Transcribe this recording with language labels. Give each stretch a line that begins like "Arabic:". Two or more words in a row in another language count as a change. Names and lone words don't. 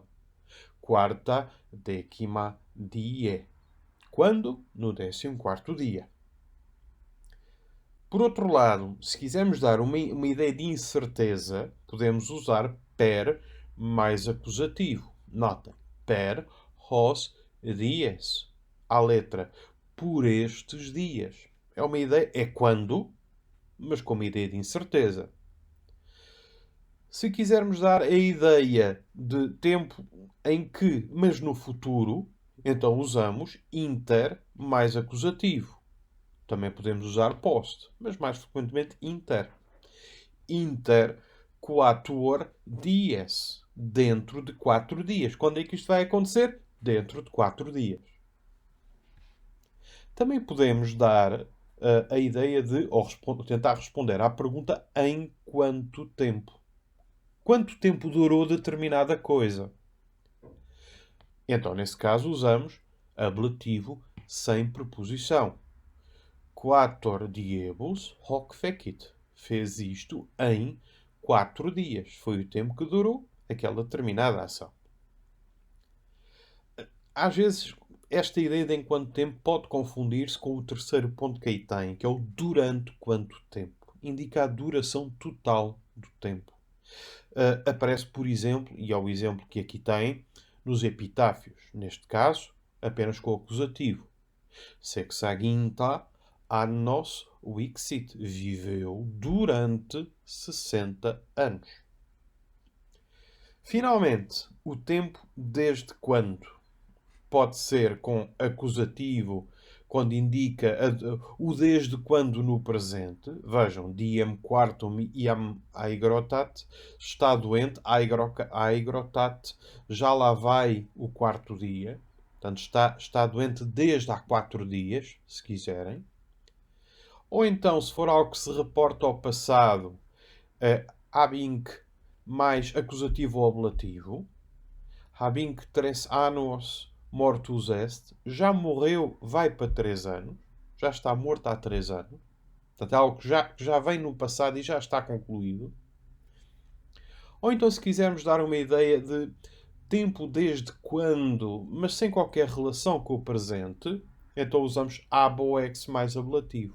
Latin: Quarta décima die.
Portuguese: Quando? No 14º dia. Por outro lado, se quisermos dar uma ideia de incerteza, podemos usar per mais acusativo. Notem,
Latin: per hos dies.
Portuguese: À letra, por estes dias. É uma ideia, é quando, mas com uma ideia de incerteza. Se quisermos dar a ideia de tempo em que, mas no futuro, então usamos inter mais acusativo. Também podemos usar post, mas mais frequentemente inter.
Latin: Inter quatuor dies.
Portuguese: Dentro de 4 dias. Quando é que isto vai acontecer? Dentro de 4 dias. Também podemos dar a ideia de, ou tentar responder à pergunta em quanto tempo. Quanto tempo durou determinada coisa? Então, nesse caso, usamos ablativo sem preposição.
Latin: Quator diebus hoc fecit.
Portuguese: Fez isto em 4 dias. Foi o tempo que durou aquela determinada ação. Às vezes, esta ideia de em quanto tempo pode confundir-se com o terceiro ponto que aí tem, que é o durante quanto tempo. Indica a duração total do tempo. Aparece, por exemplo, e é o exemplo que aqui tem, nos epitáfios. Neste caso, apenas com o acusativo.
Latin: Sexaginta annos vixit.
Portuguese: Viveu durante 60 anos. Finalmente, o tempo desde quando. Pode ser com acusativo, quando indica o desde quando no presente. Vejam,
Latin: diem quartum iam aigrotat.
Portuguese: Está doente, aigrotat. Já lá vai o quarto dia. Portanto, está doente desde há 4 dias, se quiserem. Ou então, se for algo que se reporta ao passado, habinc mais acusativo ou ablativo.
Latin: Habinc 3 anos mortus est.
Portuguese: Já morreu, vai para 3 anos. Já está morto há 3 anos. Portanto, é algo que já vem no passado e já está concluído. Ou então, se quisermos dar uma ideia de tempo desde quando, mas sem qualquer relação com o presente, então usamos aboex mais ablativo.